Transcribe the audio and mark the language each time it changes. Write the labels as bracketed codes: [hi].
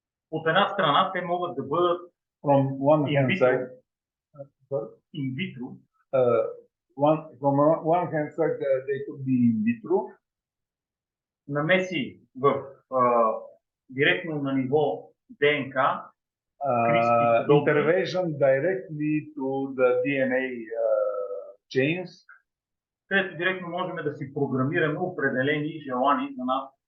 [bg] От една страна те могат да бъдат [en] From one hand side, [bg] инвитро. [en] From one hand side, they could be in vitro. [bg] Намеси в директно на ниво ДНК. [en] Intervention directly to the DNA chains. [bg] Където директно можем да си програмираме определени желани за нас.